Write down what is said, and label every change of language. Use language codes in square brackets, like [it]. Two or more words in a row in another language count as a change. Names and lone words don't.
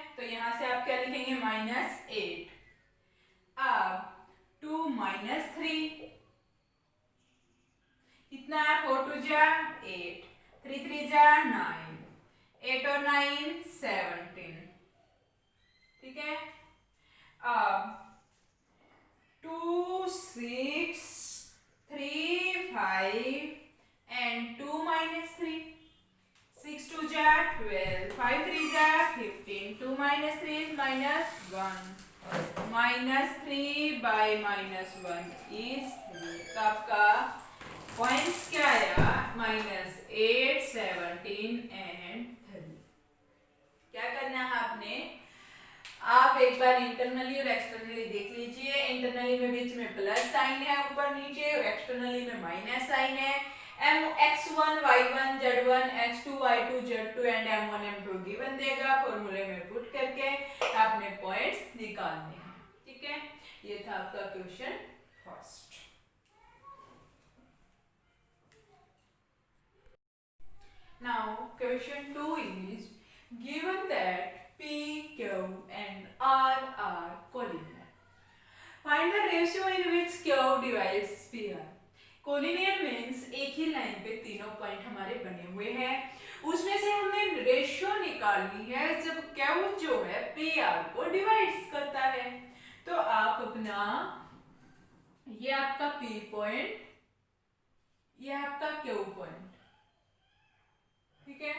[hi] तो यहां से आप क्या लिखेंगे -8। अब 2 -3 कितना है 4 2 जा 8, 3 3 जा 9, 8 और 9 17, ठीक है। [en] अब 2 6 3 5 and 2 minus 3, 6 2 जा 12, 5 3 जा 15, 2 minus 3 is minus 1, minus 3 by minus 1 is 3। [hi] तो आपका पॉइंट्स क्या आया? [en] minus 8 17 and 3. [hi] क्या करना है आपने? आप एक बार इंटरनली और एक्सटर्नली देख लीजिए। इंटरनली में बीच में [en] plus sign [hi] है ऊपर नीचे, एक्सटर्नली में [en] minus sign [hi] है। x1 y1 z1 x2 y2 z2 एंड m1 m2 गिवन देगा। फॉर्मूले में पुट करके आपने पॉइंट्स निकालने हैं। ठीक है, ये था आपका [en] question first. Now question 2 is given that P, Q and R are collinear. Find the ratio in which Q divides PR. Collinear means [hi] एक ही लाइन पे तीनों पॉइंट हमारे बने हुए हैं, उसमें से हमने रेशियो निकालनी है जब Q जो है PR को डिवाइड्स करता है। तो आप अपना ये आपका P पॉइंट, ये आपका Q पॉइंट, ठीक है।